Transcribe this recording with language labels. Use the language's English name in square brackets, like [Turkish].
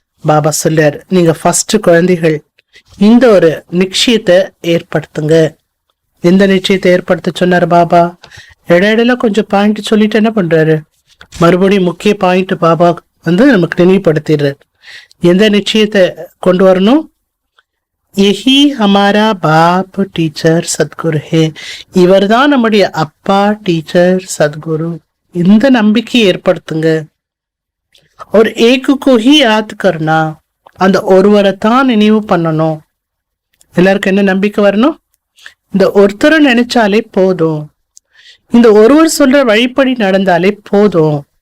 [Tamil] பாபா சொல்றார், நீங்க ஃபர்ஸ்ட் குழந்தைகள் இந்த ஒரு நிச்சயத்தை ஏற்படுத்துங்க. எந்த நிச்சயத்தை ஏற்படுத்த சொன்னார் பாபா? இடையில கொஞ்சம் பாயிண்ட் சொல்லிட்டு என்ன பண்றாரு? மறுபடியும் முக்கிய பாயிண்ட் பாபா வந்து நமக்கு நினைவுபடுத்திடுறார். எந்த நிச்சயத்தை கொண்டு வரணும்? [Hindi] यही हमारा बाप टीचर सदगुरु है. [Tamil] இவர் தான் நம்முடைய அப்பா, டீச்சர், சத்குரு. இந்த நம்பிக்கையை ஏற்படுத்துங்க. ஒரு [Hindi] ஏக்கு ஹி யாத் கர்னா. [Tamil] அந்த ஒருவரை தான் நினைவு பண்ணணும். எல்லாருக்கும் என்ன நம்பிக்கை வரணும்? இந்த ஒருத்தரை நினைச்சாலே போதும், இந்த ஒருவர் சொல்ற வழிப்படி நடந்தாலே போதும்.